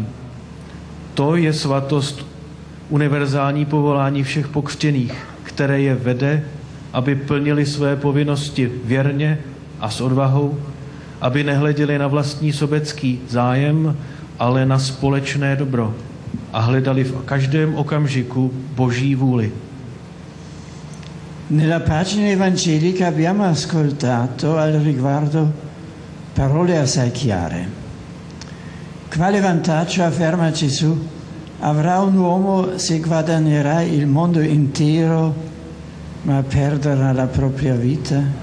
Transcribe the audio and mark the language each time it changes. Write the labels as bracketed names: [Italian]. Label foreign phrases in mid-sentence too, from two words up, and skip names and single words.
[Czech] To je svatost, univerzální povolání všech pokřtěných, které je vede, aby plnili své povinnosti věrně a s odvahou, aby nehleděli na vlastní sobecký zájem, ale na společné dobro a hledali v každém okamžiku Boží vůli. [Italian] Nella pagina evangelica abbiamo ascoltato al riguardo parole assai chiare. Quale vantaggio, afferma Gesù, avrà un uomo se guadagnerà il mondo intero ma perderà la propria vita?